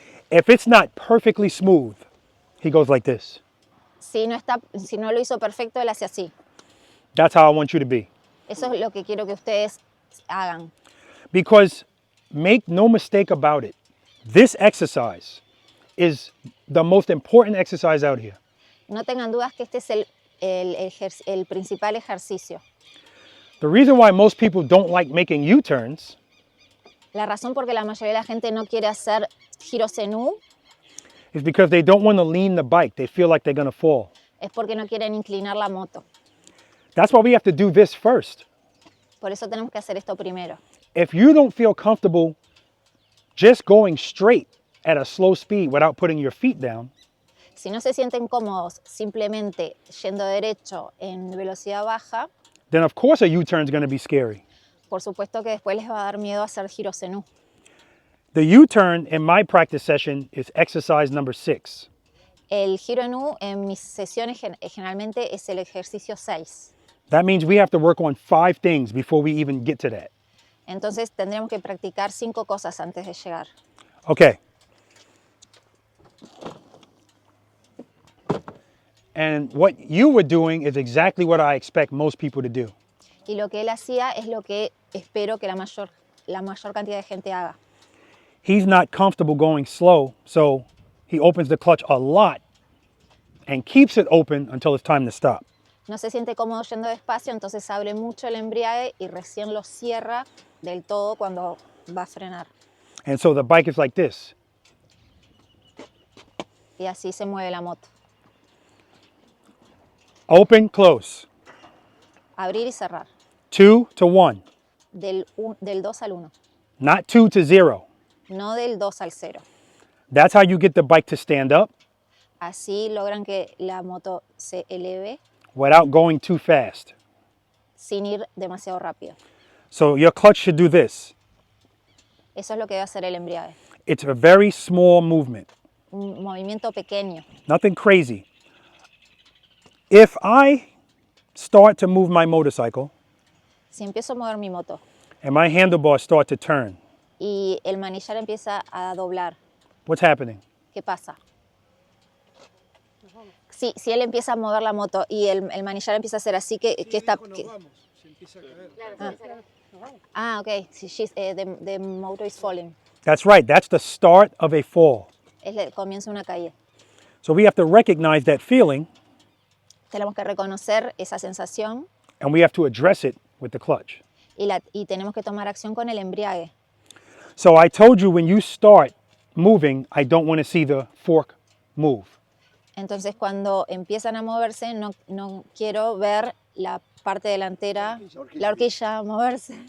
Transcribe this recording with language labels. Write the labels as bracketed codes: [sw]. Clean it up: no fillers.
[en] if it's not perfectly smooth, he goes like this. [es] si no lo hizo perfecto, él hace así. [en] That's how I want you to be. [es] Eso es lo que quiero que ustedes hagan. [en] Because make no mistake about it, this exercise is the most important exercise out here. [es] No tengan dudas que este es el principal ejercicio. [en] The reason why most people don't like making U-turns [es] La razón por que la mayoría de la gente no quiere hacer giros en U [en] is because they don't want to lean the bike. They feel like they're going to fall. [es] es porque no quieren inclinar la moto. [en] That's why we have to do this first. [es] Por eso tenemos que hacer esto primero. [en] If you don't feel comfortable just going straight at a slow speed without putting your feet down, [es] Si no se sienten cómodos simplemente yendo derecho en velocidad baja, [en] then of course a U-turn is going to be scary. [es] por supuesto que después les va a dar miedo hacer giros en U. [en] The U-turn in my practice session is exercise number 6. [es] El giro en U en mis sesiones generalmente es el ejercicio 6. [en] That means we have to work on 5 things before we even get to that. [es] Entonces tendremos que practicar 5 cosas antes de llegar. [en] Okay. And what you were doing is exactly what I expect most people to do. [es] Y lo que él hacía es lo que espero que la mayor cantidad de gente haga. [en] He's not comfortable going slow, so he opens the clutch a lot and keeps it open until it's time to stop. [es] No se siente cómodo yendo despacio, entonces abre mucho el embriague y recién lo cierra del todo cuando va a frenar. [en] And so the bike is like this. [es] Y así se mueve la moto. [en] Open, close. [es] Abrir y cerrar. [en] 2 to 1. [es] Del 2 al 1. [en] Not 2 to 0. [es] No del 2 al 0. [en] That's how you get the bike to stand up [es] Así logran que la moto se eleve [en] without going too fast. [es] sin ir demasiado rápido. [en] So your clutch should do this. [es] Eso es lo que debe hacer el embriague. [en] It's a very small movement. [es] Un movimiento pequeño. [en] Nothing crazy. If I start to move my motorcycle [es] Si empiezo a mover mi moto [en] and my handlebars start to turn, [es] y el manillar empieza a doblar, [en] what's happening? [es] ¿qué pasa? Si él empieza a mover la moto y el manillar empieza a hacer así, ¿qué está? se empieza a caer. [en] Okay. The motor is falling. That's right. That's the start of a fall. [es] Es el comienzo de una caída. [en] So we have to recognize that feeling, [es] Tenemos que reconocer esa sensación [en] and we have to address it with the clutch. [es] y tenemos que tomar acción con el embriague. [en] So I told you when you start moving, I don't want to see the fork move. [es] Entonces, cuando empiezan a moverse, no quiero ver la parte delantera, la horquilla moverse.